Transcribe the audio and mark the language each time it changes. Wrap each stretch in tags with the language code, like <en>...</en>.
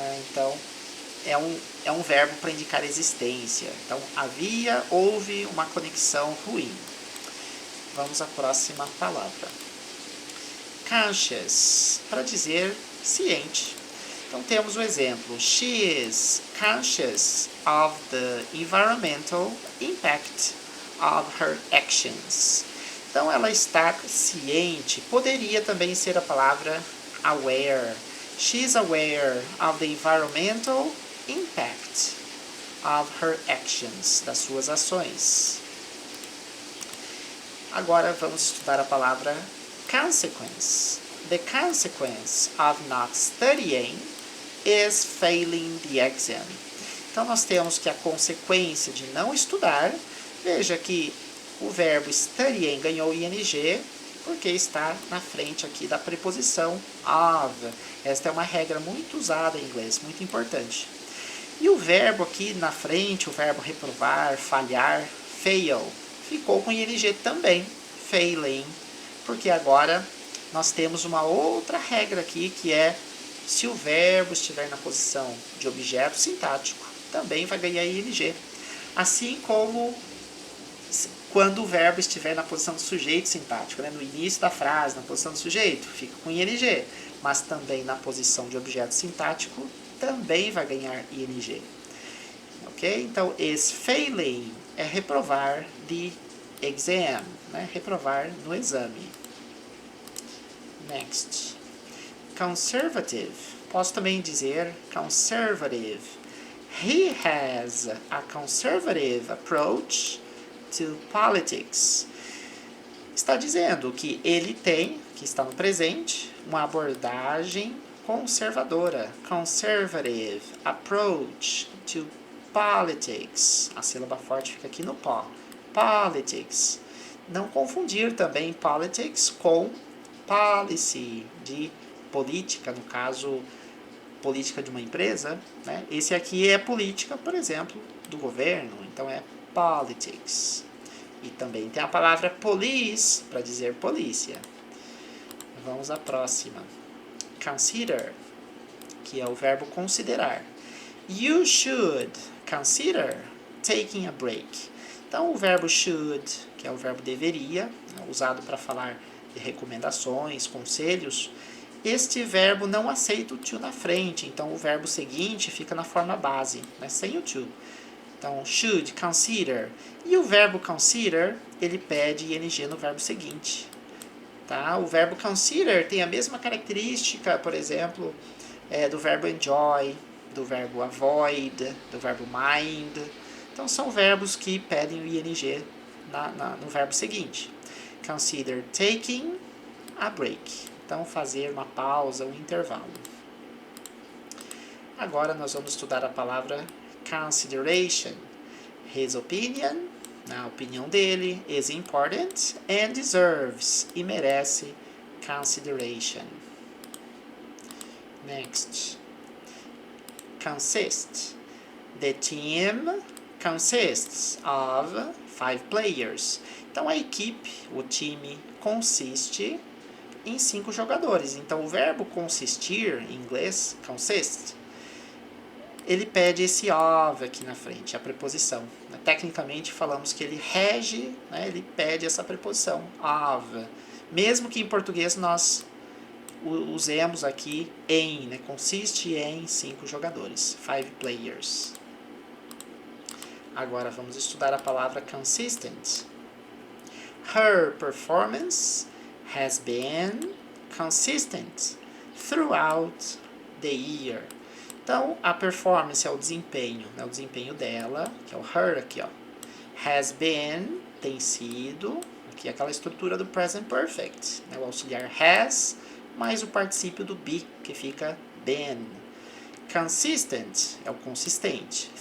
<pt>Então, é um verbo para indicar existência. Então, havia, houve uma conexão ruim. Vamos à próxima palavra. Conscious, para dizer ciente. Então, temos o exemplo.</pt> <en>She is conscious of the environmental impact of her actions.</en> <pt>Então, ela está ciente. Poderia também ser a palavra</pt> <en>aware. She is aware of the environmental impact of her actions,</en> <pt>das suas ações. Agora, vamos estudar a palavra consequence.</pt> <en>The consequence of not studying is failing the exam.</en> <pt>Então, nós temos que a consequência de não estudar, veja que o verbo studying ganhou ing porque está na frente aqui da preposição of. Esta é uma regra muito usada em inglês, muito importante. E o verbo aqui na frente, o verbo reprovar, falhar, fail, ficou com ing também, failing, porque agora nós temos uma outra regra aqui que é se o verbo estiver na posição de objeto sintático, também vai ganhar ing. Assim como quando o verbo estiver na posição do sujeito sintático, né? No início da frase, na posição do sujeito, fica com ing, mas também na posição de objeto sintático, também vai ganhar ing. Ok? Então,</pt> <en>is failing</en> <pt>é reprovar</pt> <en>the exam,</en> <pt>né? Reprovar no exame. Next. Conservative. Posso também dizer conservative. He has a conservative approach to politics. Está dizendo que ele tem, que está no presente, uma abordagem conservadora.</pt> <en>Conservative approach to politics.</en> <pt>A sílaba forte fica aqui no pó. Politics. Não confundir também politics com policy, de política, no caso, política de uma empresa. Né? Esse aqui é política, por exemplo, do governo. Então é politics. E também tem a palavra police para dizer polícia. Vamos à próxima. Consider, que é o verbo considerar.</pt> <en>You should consider taking a break.</en> <pt>Então o verbo should, que é o verbo deveria, usado para falar de recomendações, conselhos, este verbo não aceita o to na frente, então o verbo seguinte fica na forma base, né, sem o to. Então, should, consider. E o verbo consider, ele pede ing no verbo seguinte. Tá? O verbo consider tem a mesma característica, por exemplo, do verbo enjoy, do verbo avoid, do verbo mind. Então, são verbos que pedem o ing no verbo seguinte.</pt> <en>Consider taking a break.</en> <pt>Então, fazer uma pausa, um intervalo. Agora, nós vamos estudar a palavra consideration.</pt> <en>His opinion,</en> <pt>a opinião dele,</pt> <en>is important and deserves,</en> <pt>e merece</pt> <en>consideration. Next. Consist. The team consists of 5 players.</en> <pt>Então a equipe, o time, consiste em 5 jogadores. Então o verbo consistir, em inglês, consist, ele pede esse of aqui na frente, a preposição. Tecnicamente falamos que ele rege, né, ele pede essa preposição, of. Mesmo que em português nós usemos aqui em, né, consiste em 5 jogadores, 5 players. Agora vamos estudar a palavra consistent.</pt> <en>Her performance has been consistent throughout the year.</en> <pt>Então, a performance é o desempenho, né? O desempenho dela, que é o her aqui, ó. Has been, tem sido, aqui é aquela estrutura do present perfect, né? O auxiliar has mais o particípio do be, que fica been. Consistent é o consistente.</pt>